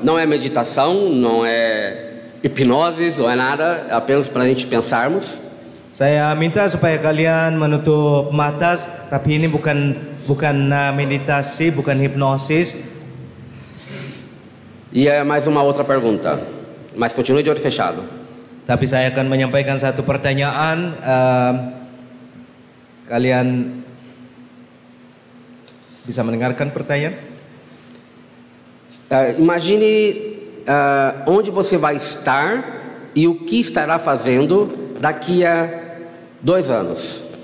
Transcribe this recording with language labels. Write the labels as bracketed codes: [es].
[pt] Não é meditação, não é hipnose, não é nada. É apenas para a gente pensarmos. [id] Saya minta supaya kalian menutup mata, tapi ini bukan meditasi, bukan hipnosis. [pt] E é mais uma outra pergunta. Mas continue de olho fechado. [id] Tapi saya akan menyampaikan satu pertanyaan. Kalian bisa mendengarkan pertanyaan? [pt] Imagine onde você vai estar e o que estará fazendo daqui a 2 anos.